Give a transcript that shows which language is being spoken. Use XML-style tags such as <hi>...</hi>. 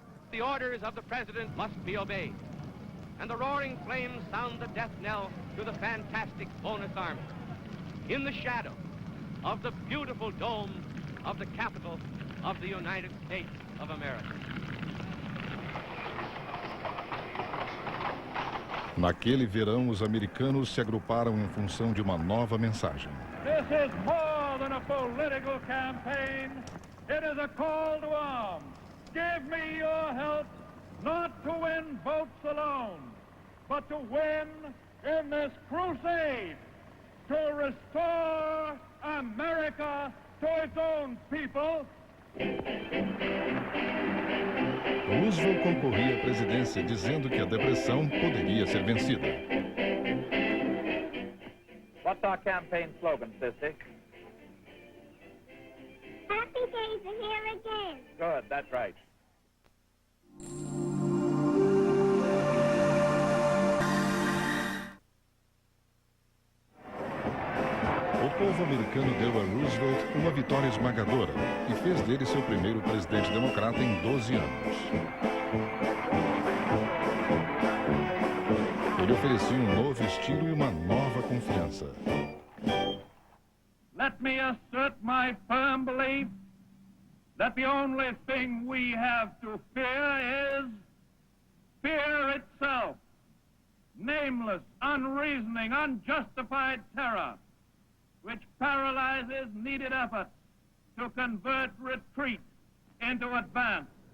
<en>The orders of the president must be obeyed, and the roaring flames sound the death knell to the fantastic bonus army. In the shadow of the beautiful dome of the capital of the United States of America.</en> <pt>Naquele verão, os americanos se agruparam em função de uma nova mensagem.</pt> <en>This is more than a political campaign. It is a call to arms. Give me your help, not to win votes alone, but to win in this crusade to restore America to its own people.</en> <pt>Roosevelt concorria à presidência dizendo que a depressão poderia ser vencida.</pt> <en>What's our campaign slogan, Sissy? Happy days are here again. Good, that's right.</en> <pt>O povo americano deu a Roosevelt uma vitória esmagadora e fez dele seu primeiro presidente democrata em 12 anos. Ele oferecia um novo estilo e uma nova confiança.</pt> <en>Let me assert my firm belief that the only thing we have to fear is fear itself. Nameless, unreasoning, unjustified terror, which paralyzes needed effort to convert retreat into advance.</en>